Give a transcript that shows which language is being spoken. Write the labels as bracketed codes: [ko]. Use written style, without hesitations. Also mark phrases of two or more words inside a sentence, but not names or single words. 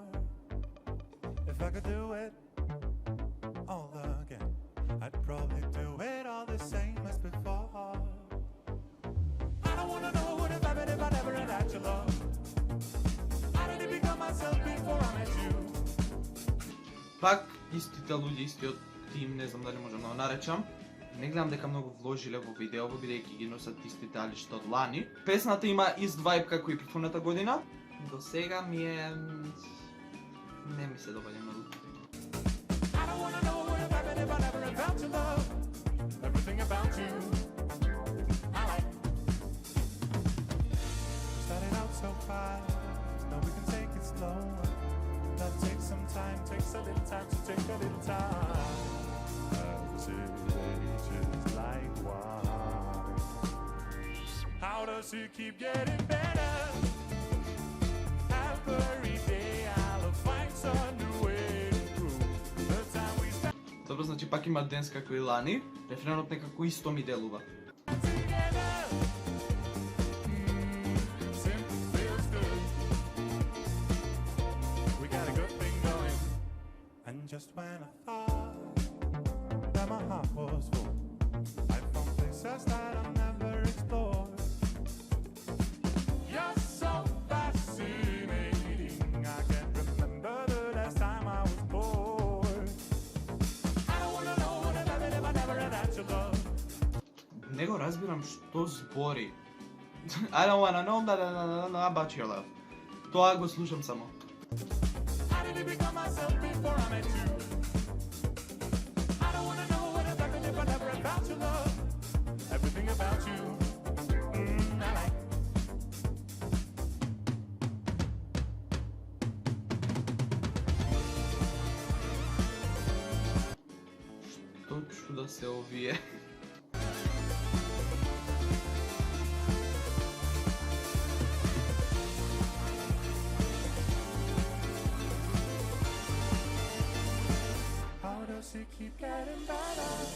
[en] If I could do it all again, I'd probably do it all the same as before. I don't wanna know what if happened if I never had your love. I didn't become myself before I met you. [mk] Пак истите луѓе, истиот тим, не знам дали можам да го наречам. Не гледам дека многу вложиле во видеово, бидејќи ги носат истите алишта од лани. Песната има ист вајб како и претходната година. До сега ми е... не ми се допаѓа многу. [en] I don't wanna know what if happened if I never had felt your love. Everything about you I like. Started out so fast, now we can take it slow. That takes some time, takes a little time, so take a little time. As it ages like wine. How does it keep getting better? Every day I'll find some new way to prove the time we spent [mk] Добро, значи пак има денс како и лани. Рефренот некако исто ми делува. [en] together. Simply feels good. We got a good thing going. And just when I thought that my heart was full, I found places that I've never explored. You're so fascinating. I can't remember the last time I was bored. I don't wanna know what I'd have if I never had had your love. [mk] Не го разбирам што збори. [en] I don't wanna know about your love. [mk] Тоа го слушам само. [en] I didn't become myself before I met you. I don't wanna know what it's like if I never had found your love. Everything about you, I like. [mk] Што чуда се овие? [en] How does it keep getting better?